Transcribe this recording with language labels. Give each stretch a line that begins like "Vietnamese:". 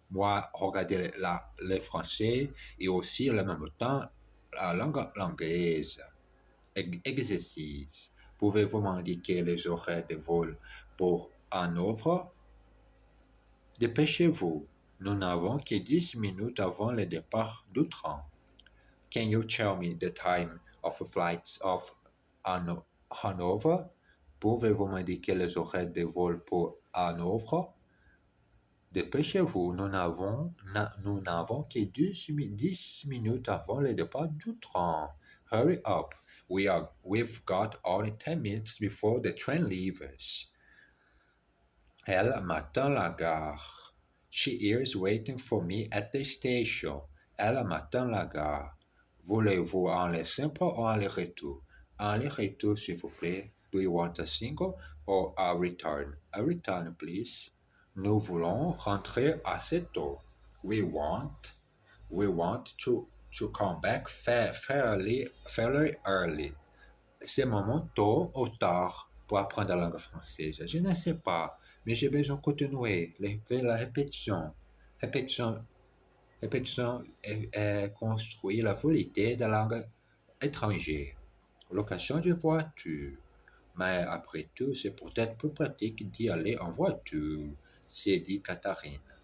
French: Moi, regardez le français et aussi en même temps la langue anglaise. Exercice. Pouvez-vous m'indiquer les horaires de vol pour Hanovre? Dépêchez-vous. Nous n'avons que 10 minutes avant le départ du train.
English: Can you tell me the time of the flights of Hanover?
French: Pouvez-vous m'indiquer les horaires de vol pour Hanovre? Dépêchez-vous, nous n'avons que 10 minutes avant le départ du train.
English: Hurry up, we've got only 10 minutes before the train leaves.
French: Elle m'attend à la gare.
English: She is waiting for me at the station.
French: Elle m'attend à la gare. Voulez-vous un aller simple ou un aller-retour? Un aller-retour, s'il vous plaît.
English: Do you want a single or a return? A return, please.
French: Nous voulons rentrer assez tôt.
English: We want, we want to come back fairly early.
French: C'est moment tôt ou tard pour apprendre la langue française. Je ne sais pas, mais j'ai besoin de continuer. Faire la répétition. Répétition, répétition construit la volonté de la langue étrangère. Location de voiture. Mais après tout, c'est peut-être plus pratique d'y aller en voiture, s'est dit Catherine.